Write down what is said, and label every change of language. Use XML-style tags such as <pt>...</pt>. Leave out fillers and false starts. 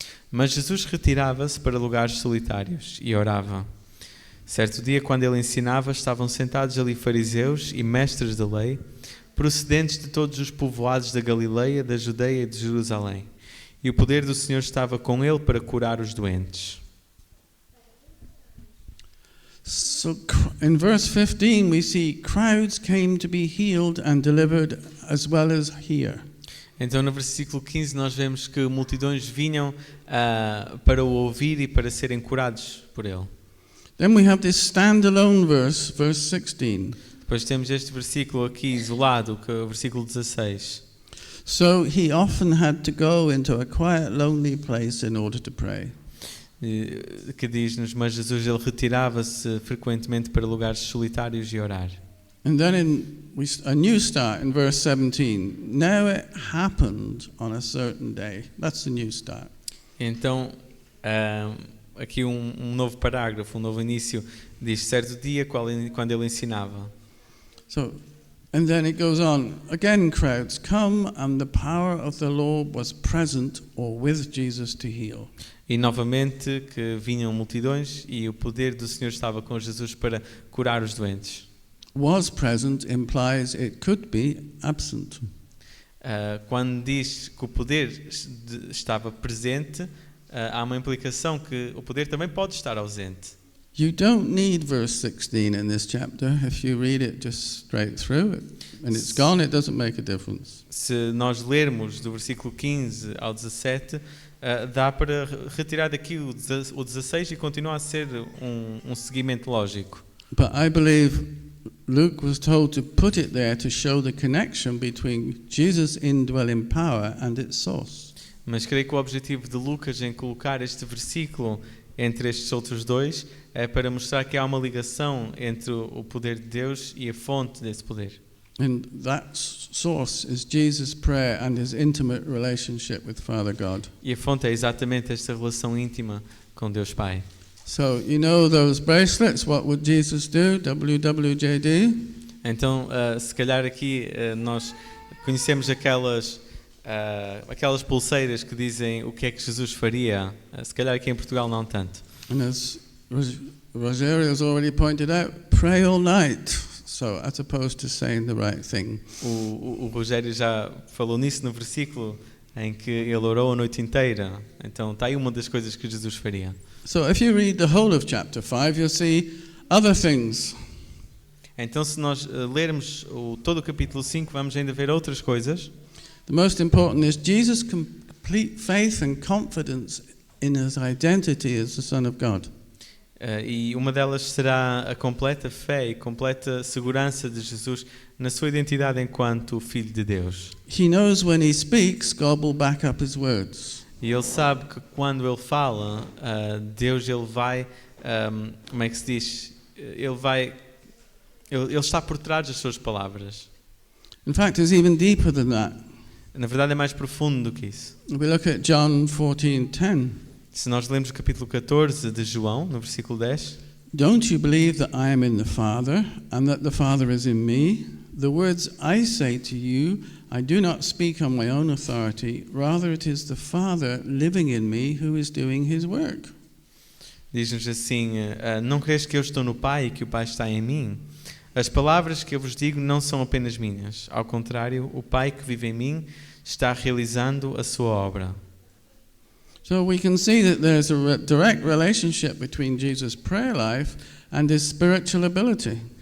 <pt>Mas Jesus retirava-se para lugares solitários e orava. Certo dia, quando ele ensinava, estavam sentados ali fariseus e mestres da lei, procedentes de todos os povoados da Galileia, da Judeia e de Jerusalém. E o poder do Senhor estava com ele para curar os doentes.</pt> <en>So in verse 15 we see crowds came to be healed and delivered as well as here.</en> <pt>Então no versículo 15 nós vemos que multidões vinham para o ouvir e para serem curados por ele.</pt> <en>Then we have this standalone verse 16.</en> <pt>Depois temos este versículo aqui isolado, que é o versículo 16.</pt> <en>So he often had to go into a quiet, lonely place in order to pray.</en> <pt>Que diz-nos, mas Jesus ele retirava-se frequentemente para lugares solitários e orar.</pt> <en>And then a new start in verse 17. Now it happened on a certain day. That's the new start.</en> <pt>Então, aqui um novo parágrafo, um novo início, diz certo dia quando ele ensinava.</pt> <en>So, and then it goes on. Again, crowds come, and the power of the Lord was present or with Jesus to heal.</en> <pt>E novamente que vinham multidões e o poder do Senhor estava com Jesus para curar os doentes.</pt> <en>Was present implies it could be absent.</en> <pt>Quando diz que o poder estava presente, há uma implicação que o poder também pode estar ausente.</pt> <en>You don't need verse 16 in this chapter. If you read it just straight through it, and it's gone, it doesn't make a difference.</en> <pt>Se nós lermos do versículo 15 ao 17, dá para retirar daqui o 16 e continua a ser um seguimento lógico.</pt> <en>But I believe Luke was told to put it there to show the connection between Jesus' indwelling power and its source.</en> <pt>Mas creio que o objetivo de Lucas em colocar este versículo entre estes outros dois é para mostrar que há uma ligação entre o poder de Deus e a fonte desse poder.</pt> <en>And that source is Jesus' prayer and his intimate relationship with Father God.</en> <pt>E a fonte é exatamente esta relação íntima com Deus Pai.</pt> <en>So, you know those bracelets, what would Jesus do? WWJD?</en> <pt>Então, se calhar aqui nós conhecemos aquelas pulseiras que dizem o que é que Jesus faria. Se calhar aqui em Portugal não tanto.</pt> <en>And as Rosario has already pointed out, pray all night. So, as opposed to saying the right thing.</en> <pt>O Rogério já falou nisso no versículo em que ele orou a noite inteira. Então, está aí uma das coisas que Jesus faria.</pt> <en>So, if you read the whole of chapter 5, you'll see other things.</en> <pt>Então, se nós lermos todo o capítulo 5, vamos ainda ver outras coisas.</pt> <en>The most important is Jesus' complete faith and confidence in his identity as the Son of God.</en> <pt>E uma delas será a completa fé e completa segurança de Jesus na sua identidade enquanto Filho de Deus.</pt> <en>He knows when he speaks, God will back up his words.</en> <pt>E ele sabe que quando ele fala, Deus ele vai, como é que se diz? Ele está por trás das suas palavras.</pt> <en>In fact, it's even deeper than that.</en> <pt>Na verdade é mais profundo do que isso.</pt> <en>We look at John 14:10.</en> <pt>Se nós lemos o capítulo 14 de João, no versículo 10.</pt> <en>Don't you believe that I am in the Father and that the Father is in me? The words I say to you, I do not speak on my own authority, rather it is the Father living in me who is doing his work.</en> <pt>Diz-nos assim, não crees que eu estou no Pai e que o Pai está em mim? As palavras que eu vos digo não são apenas minhas. Ao contrário, o Pai que vive em mim está realizando a sua obra.</pt> <en>So we can see that there's a direct relationship between Jesus' prayer life and his spiritual ability.</en>